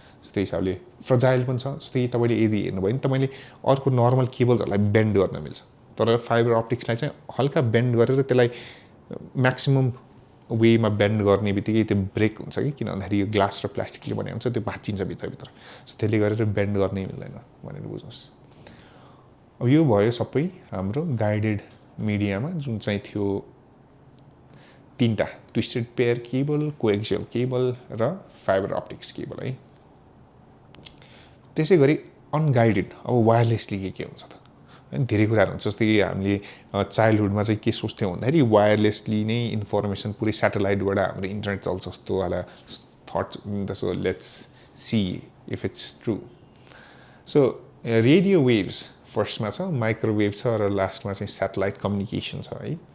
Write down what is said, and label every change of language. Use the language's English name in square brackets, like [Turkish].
[Nepali] त्यही हिसाबले फ्रजाइल पनि छ। जस्तै तपाईँले यदि हेर्नुभयो भने तपाईँले अर्को नर्मल केबल्सहरूलाई बेन्ड गर्न मिल्छ, तर फाइबर अप्टिक्सलाई चाहिँ हल्का बेन्ड गरेर त्यसलाई म्याक्सिमम वेमा बेन्ड गर्ने बित्तिकै त्यो ब्रेक हुन्छ कि, किन भन्दाखेरि यो ग्लास र प्लास्टिकले बनाएको हुन्छ, त्यो भाँचिन्छ भित्रभित्र। सो त्यसले गरेर बेन्ड गर्नै मिल्दैन भनेर बुझ्नुहोस्। अब यो भयो सबै हाम्रो गाइडेड मिडियामा, जुन चाहिँ थियो 3टा twisted pair cable, coaxial cable र फाइबर अप्टिक्स केबल है। त्यसै गरी अनगाइडेड अब वायरलेसली के हुन्छ त, होइन धेरै कुराहरू हुन्छ। जस्तै कि हामीले चाइल्डहुडमा चाहिँ के सोच्थ्यौँ भन्दाखेरि वायरलेसली नै इन्फर्मेसन पुरै सेटेलाइटबाट हाम्रो इन्टरनेट चल्छ जस्तो वाला थट्स हुन्थ्यो। [English] So let's see if it's true. [Nepali] So radio waves फर्स्टमा छ, माइक्रोवेभ छ र लास्टमा चाहिँ सेटेलाइट कम्युनिकेसन छ है।